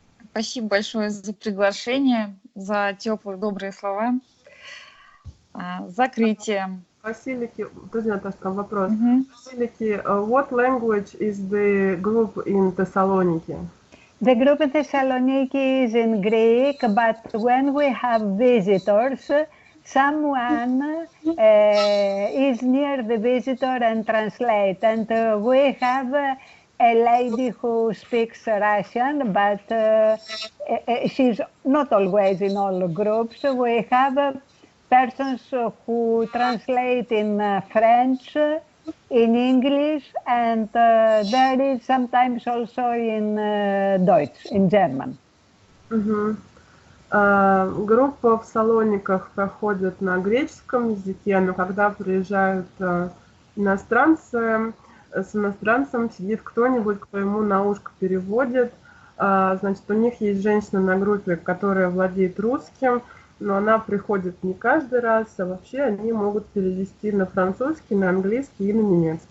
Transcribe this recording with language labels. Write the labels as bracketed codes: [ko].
[ru] Спасибо большое за приглашение, за теплые, добрые слова. Закрытие. Василики, подожди, Наташка, вопрос. [en] Василики, what language is the group in Thessaloniki? The group in Thessaloniki is in Greek, but when we have visitors, someone is near the visitor and translate. And we have a lady who speaks Russian, but she's not always in all groups. We have persons who translate in French, in English, and there is sometimes also in Deutsch, in German. [ru] Группа в Салониках проходит на греческом языке, но когда приезжают иностранцы, с иностранцем сидит кто-нибудь, кто ему на ушко переводит. Значит, у них есть женщина на группе, которая владеет русским, но она приходит не каждый раз, а вообще они могут перевести на французский, на английский и на немецкий.